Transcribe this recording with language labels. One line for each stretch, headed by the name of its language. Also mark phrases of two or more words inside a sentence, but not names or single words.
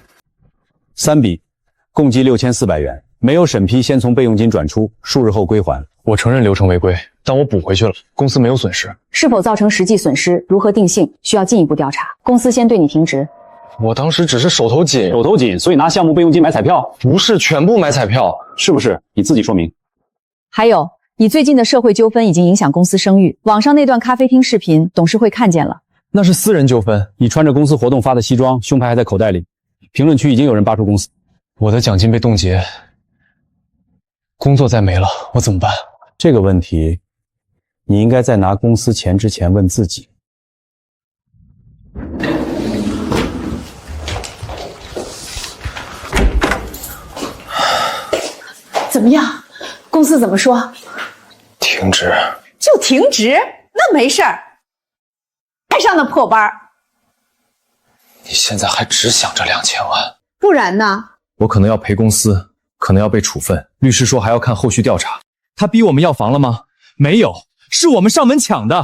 Chinese: ？3筆，共計6400元，沒有審批，先從備用金轉出，數日後歸還。我承認流程違規，但我補回去了，公司没有损失。是否造成實際損失，如何定性，需要進一步調查。公司先對你停職。我當時只是手頭緊，手頭緊，所以拿項目備用金買彩票？不是全部买彩票，是不是？你自己说明。还有，你最近的社会纠纷已经影響公司声譽，網上那段咖啡廳視頻，董事会看见了。那是私人纠纷。你穿着公司活动发的西装，胸牌還在口袋裡，評論區已經有人扒出公司。我的獎金被凍結，工作再沒了，我怎麼辦？這個問題，你應該在拿公司錢之前問自己。怎麼樣？公司怎麼說？停職。就停職？ 那没事儿。还上那破班。你現在還只想着2000萬？不然呢？我可能要賠公司，可能要被處分。律師說還要看後續調查。他逼我們要房了嗎？沒有，是我們上門搶的。